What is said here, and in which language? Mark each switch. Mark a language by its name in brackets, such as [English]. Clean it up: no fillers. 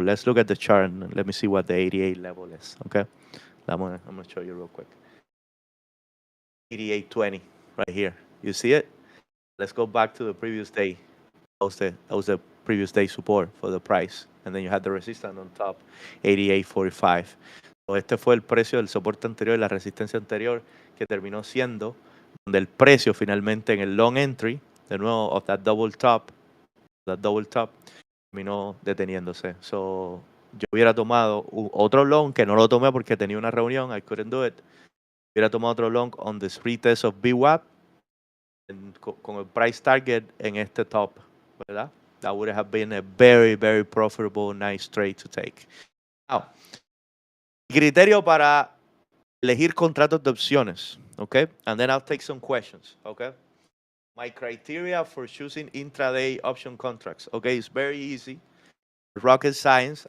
[English] Let's look at the chart and let me see what the 88 level is, okay? I'm gonna show you real quick. 88.20 right here. You see it? Let's go back to the previous day. That was the previous day support for the price. And then you had the resistance on top, 88.45. [Spanish] So este fue el precio del soporte anterior y la resistencia anterior que terminó siendo donde el precio finalmente en el long entry, de nuevo, [English] of that double top, [Spanish] terminó deteniéndose. So, yo hubiera tomado otro long que no lo tomé porque tenía una reunión, [English] I couldn't do it. [Spanish] Hubiera tomado otro long [English] on this retest of VWAP [Spanish] con el price target en este top, ¿verdad? [English] That would have been a very, very profitable, nice trade to take. [Spanish] Now, criterio para elegir contratos de opciones, okay? [English] And then I'll take some questions, okay? My criteria for choosing intraday option contracts, okay? It's very easy. Rocket science.